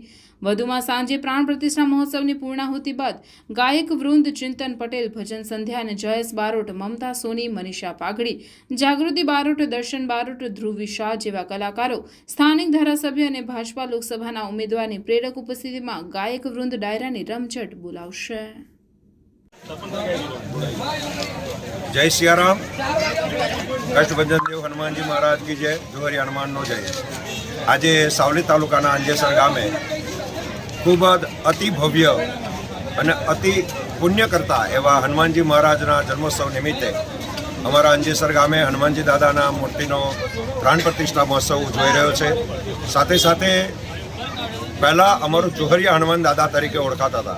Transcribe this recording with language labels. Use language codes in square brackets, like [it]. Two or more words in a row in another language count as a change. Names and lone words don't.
[gu] વધુમાં સાંજે પ્રાણ પ્રતિષ્ઠા મહોત્સવની પૂર્ણાહુતિ બાદ ગાયક વૃંદ ચિંતન પટેલ, ભજન સંધ્યા અને જયેશ બારોટ, મમતા સોની, મનીષા પાઘડી, જાગૃતિ બારોટ, દર્શન બારોટ, ધ્રુવ શાહ જેવા કલાકારો, સ્થાનિક ધારાસભ્ય અને ભાજપા લોકસભાના ઉમેદવારની પ્રેરક ઉપસ્થિતિમાં ગાયક વૃંદ ડાયરાની રમઝટ બોલાવશે। [hi] जय सियाराम। कष्टभंजन देव हनुमान जी महाराज की जय। [gu] જોહરી હનુમાન નો જય। આજ સાવલી તાલુકાના અંજેસર ગામે ખૂબ અતિ ભવ્ય અને અતિ પુણ્ય કરતા એવા હનુમાનજી મહારાજના જન્મોત્સવ નિમિત્તે અમારા અંજેસર ગામે હનુમાનજી દાદાના મૂર્તિનો પ્રાણ પ્રતિષ્ઠા મહોત્સવ ઉજવાઈ રહ્યો છે। સાથે સાથે પહેલાં અમારું જોહરિયા હનુમાન દાદા તરીકે ઓળખાતા હતા।